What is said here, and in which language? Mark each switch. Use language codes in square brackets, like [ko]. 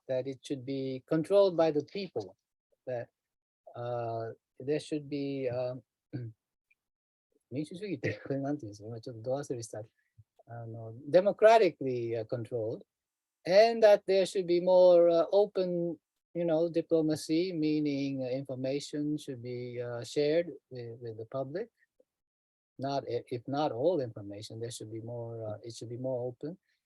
[en] That it should be controlled by the people. That there should be [ja] 民主主義ってこれなんていうんですか？今ちょっとど忘れした。 [en] democratically controlled, and that there should be more open, diplomacy, meaning information should be shared with the public. If not all information, there should be more. It should be more open.